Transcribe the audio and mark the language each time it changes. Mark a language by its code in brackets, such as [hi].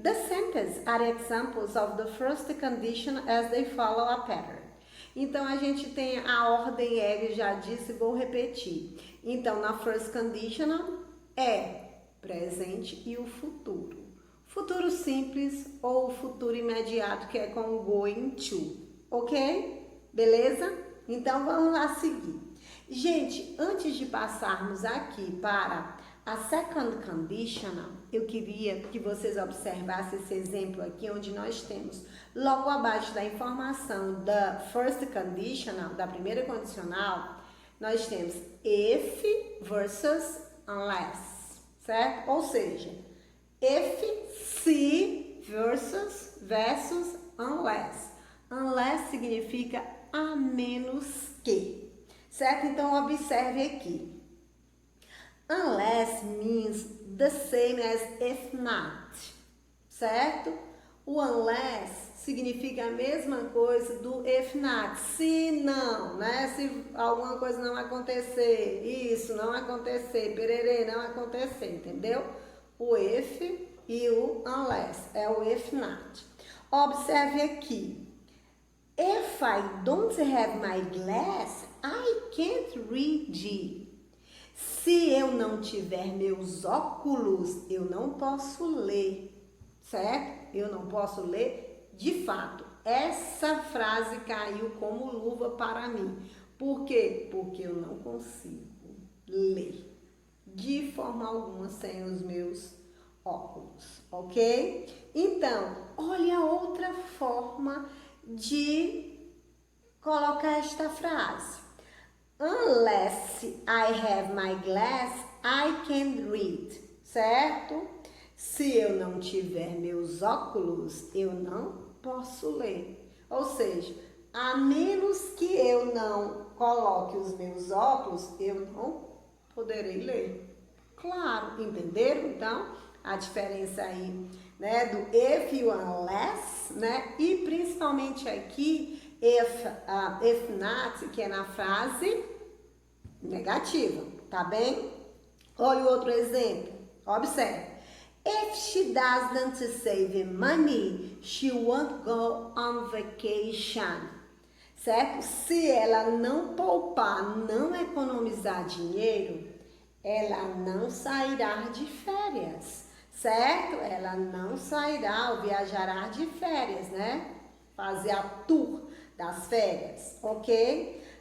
[en] The sentences are examples of the first condition as they follow a pattern. [pt] Então, a gente tem a ordem, eu já disse, vou repetir. Então, na first conditional é presente e o futuro. Futuro simples ou futuro imediato, que é com o going to. Ok? Beleza? Então, vamos lá seguir. Gente, antes de passarmos aqui para a second conditional, eu queria que vocês observassem esse exemplo aqui, onde nós temos logo abaixo da informação da first conditional, da primeira condicional, nós temos if versus unless, certo? Ou seja, if, se versus unless. Unless significa a menos que, certo? Então, observe aqui. [en] Unless means the same as if not, [pt] certo? O unless significa a mesma coisa do if not, se não, né? Se alguma coisa não acontecer, isso não acontecer, pererê não acontecer, entendeu? O if e o unless é o if not. Observe aqui. [en] If I don't have my glass, I can't read. [pt] Se eu não tiver meus óculos, eu não posso ler, certo? Eu não posso ler de fato. Essa frase caiu como luva para mim. Por quê? Porque eu não consigo ler de forma alguma sem os meus óculos, ok? Então, olha outra forma de colocar esta frase. [en] Unless I have my glass, I can't read, [pt] certo? Se eu não tiver meus óculos, eu não posso ler. Ou seja, a menos que eu não coloque os meus óculos, eu não poderei ler. Claro, entenderam? Então, a diferença aí, né, do if e o unless, né? E principalmente aqui, if not, que é na frase negativa, tá bem? Olha o outro exemplo, observe. [en] If she doesn't save money, she won't go on vacation, [pt] certo? Se ela não poupar, não economizar dinheiro, ela não sairá de férias, certo? Ela não sairá ou viajará de férias, né? Fazer a tour das férias, ok?